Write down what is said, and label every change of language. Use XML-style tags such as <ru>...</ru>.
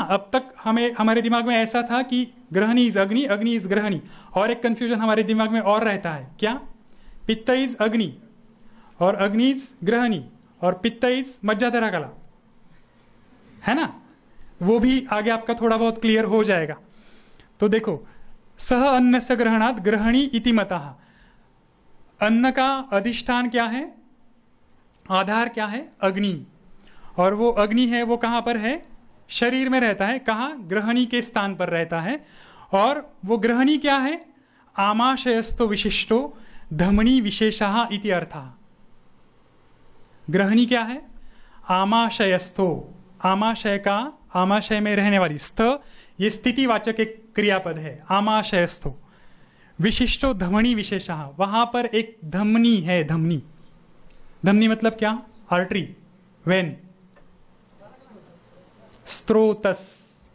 <hi>अब तक हमें हमारे दिमाग में ऐसा था कि ग्रहणी इज अग्नि, अग्नि इज ग्रहणी। और एक कंफ्यूजन हमारे दिमाग में और रहता है, क्या?</hi> <en>pitta is agni</en> <hi>और अग्नि इज ग्रहणी और पित्त इज मज्जाधरा कला, है ना। वो भी आगे आपका थोड़ा बहुत क्लियर हो जाएगा। तो देखो,</hi> <sa>सह अन्नस्य ग्रहणात् ग्रहणी इति मतः।</sa> <hi>अन्न का अधिष्ठान क्या है, आधार क्या है? अग्नि। और वो अग्नि है वो कहां पर है? शरीर में रहता है। कहां? ग्रहणी के स्थान पर रहता है। और वो ग्रहणी क्या है?</hi> <sa>आमाशयस्थो विशिष्टो धमनी विशेषः इति अर्थः।</sa> <hi>ग्रहणी क्या है? आमाशयस्थो, आमाशय का, आमाशय में रहने वाली, स्थ ये स्थितिवाचक एक क्रियापद है, आमाशयस्थो। विशिष्टो धमनी विशेषः, वहां पर एक धमनी है। धमनी, धमनी मतलब क्या? Artery, when, स्त्रोतस।</hi>